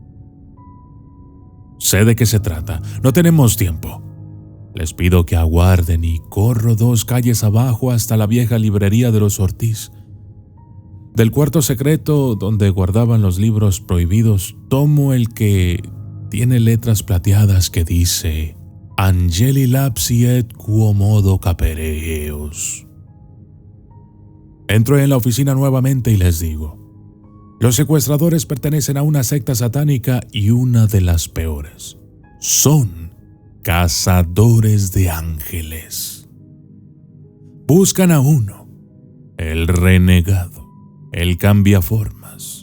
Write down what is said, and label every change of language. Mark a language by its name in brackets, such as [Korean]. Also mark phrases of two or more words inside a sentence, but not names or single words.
[Spanish] Sé de qué se trata, no tenemos tiempo. Les pido que aguarden y corro 2 calles abajo hasta la vieja librería de los Ortiz. Del cuarto secreto donde guardaban los libros prohibidos, tomo el que tiene letras plateadas que dice: [Latin] Angeli lapsi et quo modo capere eos. [Spanish] Entro en la oficina nuevamente y les digo: los secuestradores pertenecen a una secta satánica y una de las peores. Son cazadores de ángeles. Buscan a uno, el renegado, el cambiaformas.